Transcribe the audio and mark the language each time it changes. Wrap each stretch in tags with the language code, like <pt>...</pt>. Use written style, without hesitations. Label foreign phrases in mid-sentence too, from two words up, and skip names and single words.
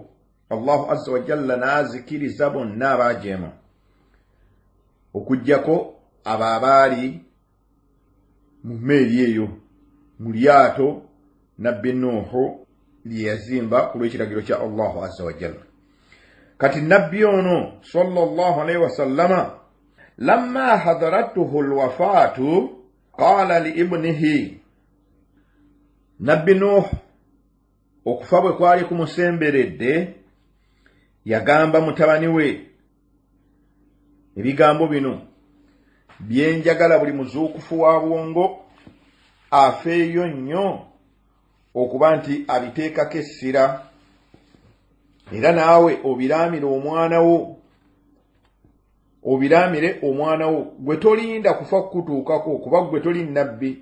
<lg>Allahu</lg> <ar>عز وجل</ar> <lg>n'azikiriza bonna abaajeema okuggyako abo abaali mu mmeeri eyo mu lyato nabbi Nuhu lye yazimba ku lw'ekiragiro kya Allahu</lg> <ar>عز وجل.</ar> <lg>Kati nabbi ono</lg> <ar>صلى الله عليه وسلم لما حضرته الوفاة قال لابنه,</ar> <lg>nabbi Nuh okufa bwe kwali kumusemberedde yagamba mutabani we ebigambo bino byenjagala buli muzuukufu wa bwongo afeeyo nnyo okuba nti abiteekako essira, era naawe obiraamire omwana wo gwe tolinda kufa kukutuukako kuba gwe toli nnabbi.</lg>